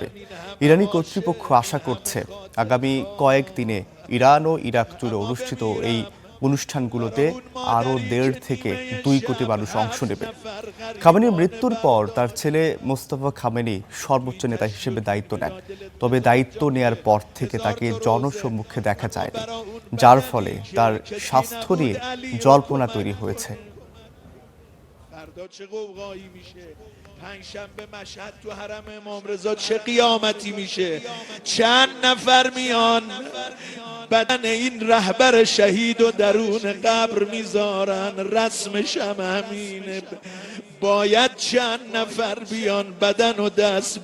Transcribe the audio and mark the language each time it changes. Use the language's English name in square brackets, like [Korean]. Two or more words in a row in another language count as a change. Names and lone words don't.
[Bangla] ইরানি কর্তৃপক্ষ আশা করছে আগামী কয়েকদিনে ইরান ও ইরাক জুড়ে অনুষ্ঠিত এই অনুষ্ঠানগুলোতে আরও ১.৫ থেকে ২ কোটি মানুষ অংশ নেবে। খামেনির মৃত্যুর পর তার ছেলে মোস্তফা খামেনি সর্বোচ্চ নেতা হিসেবে দায়িত্ব নেন। তবে দায়িত্ব নেয়ার পর থেকে তাকে জনসম্মুখে দেখা যায়নি, যার ফলে তার স্বাস্থ্য নিয়ে জল্পনা তৈরি হয়েছে। [Persian] فردا چه قوقایی میشه پنجشنبه مشهد تو حرم امام رضا چه قیامتی میشه چند نفر میان بدن این رهبر شهید و درون قبر میذارن رسمش هم همینه باید چند نفر بیان بدن و دست